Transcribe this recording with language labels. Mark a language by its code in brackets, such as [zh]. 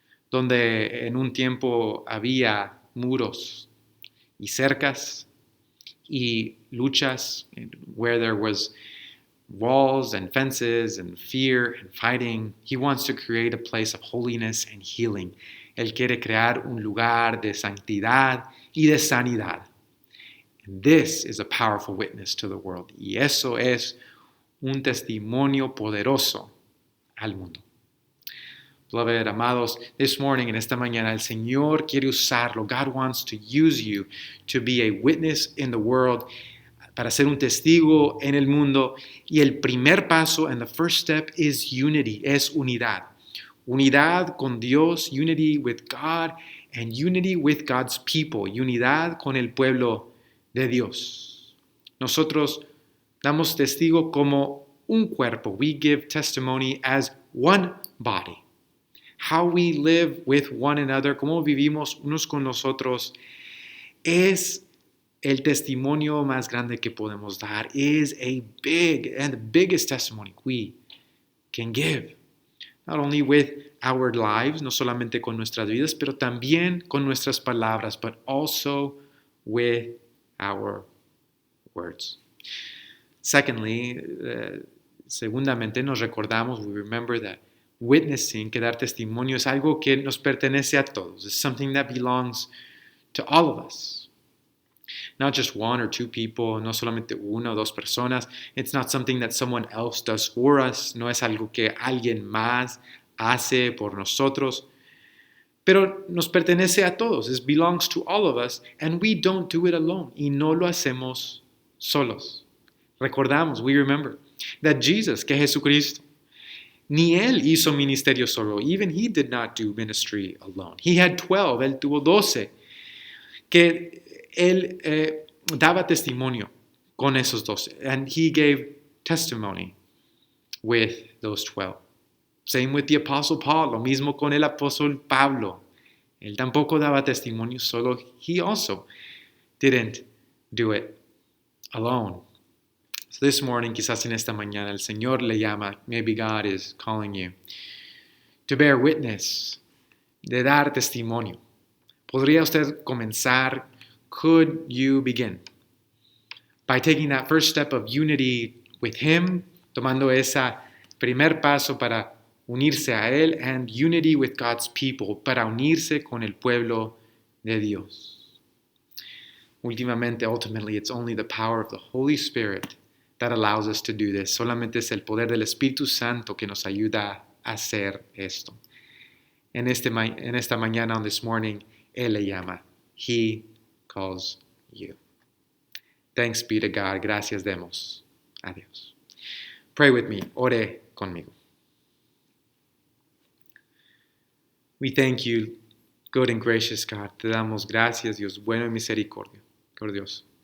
[es] Donde en un tiempo había muros y cercas y luchas, [en] where there was walls and fences and fear and fighting, He wants to create a place of holiness and healing. [es] Él quiere crear un lugar de santidad y de sanidad. [en] And this is a powerful witness to the world. [es] Y eso es un testimonio poderoso al mundo. [en] Beloved, [es] amados, [en] this morning, [es] en esta mañana, el Señor quiere usarlo. [en] God wants to use you to be a witness in the world, [es] para ser un testigo en el mundo. Y el primer paso, [en] and the first step, is unity, [es] es unidad. Unidad con Dios, [en] unity with God, and unity with God's people, [es] unidad con el pueblo de Dios. Nosotros damos testigo como un cuerpo. [en] We give testimony as one body. How we live with one another, [es] cómo vivimos unos con los otros, es el testimonio más grande que podemos dar. [en] Is a big and the biggest testimony we can give. Not only with our lives, [es] no solamente con nuestras vidas, pero también con nuestras palabras, [en] but also with our words. Secondly, [es] segundamente nos recordamos, [en] we remember that witnessing, [es] que dar testimonio, es algo que nos pertenece a todos. [en] It's something that belongs to all of us. Not just one or two people, [es] no solamente una o dos personas. [en] It's not something that someone else does for us. [es] No es algo que alguien más hace por nosotros. Pero nos pertenece a todos. [en] It belongs to all of us, and we don't do it alone. [es] Y no lo hacemos solos. Recordamos, [en] we remember, that Jesus, [es] que Jesucristo, ni él hizo ministerio solo. [en] Even he did not do ministry alone. He had 12, [es] él tuvo 12, que él daba testimonio con esos 12. [en] And he gave testimony with those 12. Same with the Apostle Paul, [es] lo mismo con el apóstol Pablo. Él tampoco daba testimonio solo. [en] He also didn't do it alone. So this morning, [es] quizás en esta mañana, el Señor le llama, [en] maybe God is calling you, to bear witness, [es] de dar testimonio. ¿Podría usted comenzar? [en] Could you begin by taking that first step of unity with Him, [es] tomando ese primer paso para unirse a Él, [en] and unity with God's people, [es] para unirse con el pueblo de Dios? [en] Ultimately, it's only the power of the Holy Spirit that allows us to do this. [es] Solamente es el poder del Espíritu Santo que nos ayuda a hacer esto. En esta mañana, [en] on this morning, [es] Él le llama. [en] He calls you. Thanks be to God. [es] Gracias demos a Dios. [en] Pray with me. [es] Ore conmigo. [en] We thank you, good and gracious God. [es] Te damos gracias, Dios bueno y misericordioso.